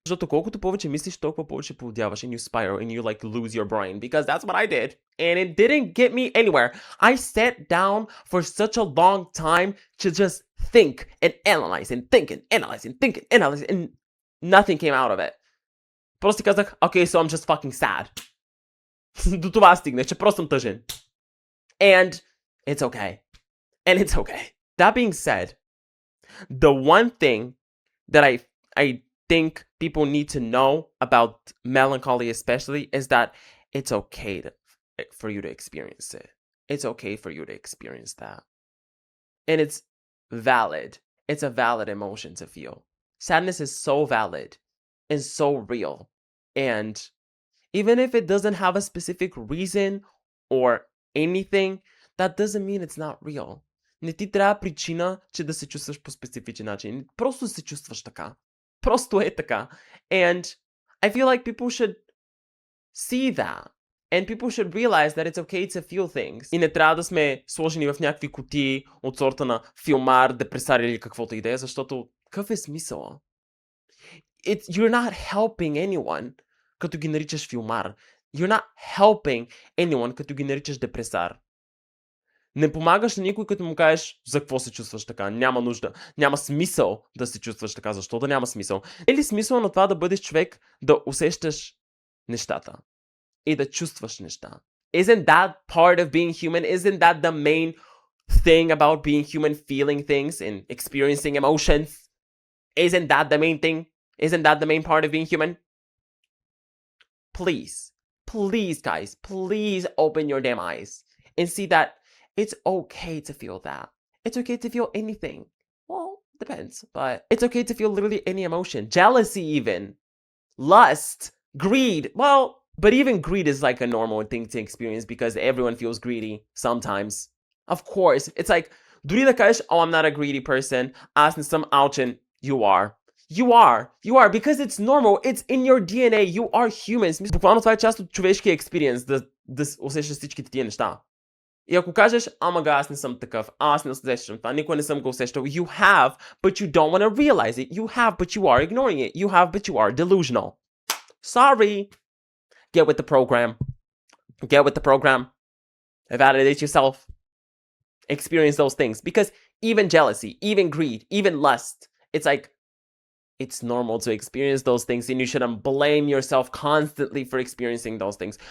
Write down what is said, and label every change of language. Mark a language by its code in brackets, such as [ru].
[bg] Защото колкото повече мислиш, толкова повече поудяваш [en] and you spiral and you like lose your brain, because that's what I did. And it didn't get me anywhere. I sat down for such a long time to just think and analyze and think and analyze and think and analyze, and nothing came out of it. [bg] Просто казах, [en] okay, so I'm just fucking sad. [bg] До това стигнах, че просто съм тъжен. [en] And it's okay. And it's okay. That being said, the one thing that I think people need to know about melancholy especially is that it's okay for you to experience it. It's okay for you to experience that. And it's valid. It's a valid emotion to feel. Sadness is so valid and so real. And even if it doesn't have a specific reason or anything, that doesn't mean it's not real. [bg] Не ти трябва причина, че да се чувстваш по специфичен начин. Просто се чувстваш така. Просто е така. [en] And I feel like people should see that. And people should realize that it's okay to feel things. [bg] И не трябва да сме сложени в някакви кутии от сорта на филмар, депресар или каквото и да е, защото какъв е смисъла? [en] You're not helping anyone, [bg] като ги наричаш филмар. [en] You're not helping anyone, [bg] като ги наричаш депресар. Не помагаш на никой, като му кажеш за какво се чувстваш така. Няма нужда. Няма смисъл да се чувстваш така. Защо да няма смисъл? Е ли смисъл на това да бъдеш човек, да усещаш нещата и да чувстваш неща? [en] Isn't that part of being human? Isn't that the main thing about being human, feeling things and experiencing emotions? Isn't that the main thing? Isn't that the main part of being human? Please, guys, please open your damn eyes and see that it's okay to feel that. It's okay to feel anything. Well, depends, but it's okay to feel literally any emotion. Jealousy even. Lust. Greed. Well, but even greed is like a normal thing to experience because everyone feels greedy sometimes. Of course. It's like, [bg] дори да кажеш, [en] oh, I'm not a greedy person, [bg] аз не съм алчен. [en] You are. You are, because it's normal. It's in your DNA. You are human. [bg] Буквално това е част от човешкия експириенс, да усещаш всичките тия неща. И ако кажеш, ама аз не съм такъв, аз не усещам това, никога не съм го усещал, [en] you have, but you don't want to realize it. You have, but you are ignoring it. You have, but you are delusional. Sorry. Get with the program. Get with the program. Evaluate yourself. Experience those things. Because even jealousy, even greed, even lust, it's like, it's normal to experience those things, and you shouldn't blame yourself constantly for experiencing those things.